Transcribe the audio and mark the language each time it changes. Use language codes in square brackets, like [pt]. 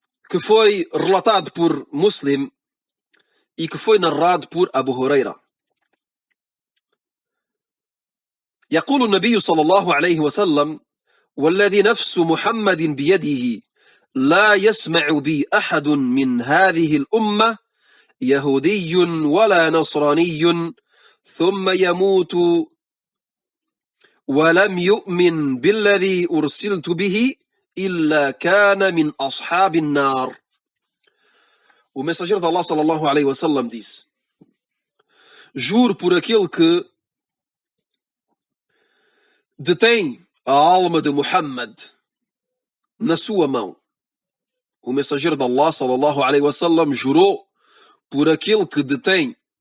[pt] Que foi relatado por Muslim e que foi narrado por Abu Huraira. [ar] يقول النبي صلى الله عليه وسلم والذي نفس محمد بيده لا يسمع بي أحد من هذه الأمة يهودي ولا نصراني ثم يموت ولم يؤمن بالذي أرسلت به إلا كان من أصحاب النار. [pt] O mensageiro de Allah sallallahu alaihi wasallam disse: juro por aquele que detém a alma de Muhammad na sua mão. O mensageiro de Allah sallallahu alaihi wasallam jurou por aquele que detém